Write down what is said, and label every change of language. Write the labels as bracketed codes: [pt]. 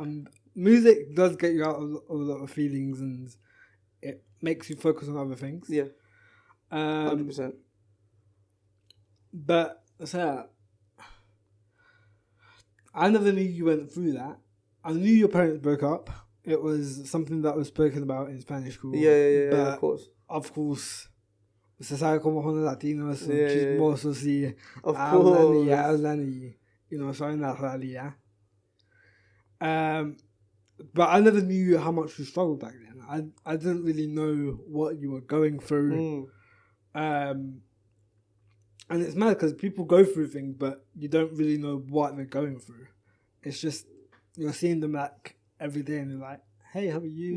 [en] And music does get you out of a lot of feelings, and it makes you focus on other things. Yeah, 100%. But so I never knew you went through that. I knew your parents broke up. It was something that was spoken about in Spanish school. Yeah, of course. Of course, [es] se sabe como son los latinos, son chismosos y hablan y, saben la realidad. [en] But I never knew how much you struggled back then. I didn't really know what you were going through. And it's mad because people go through things, but you don't really know what they're going through. It's just, you're seeing them like every day and they're like, "Hey, how are you?"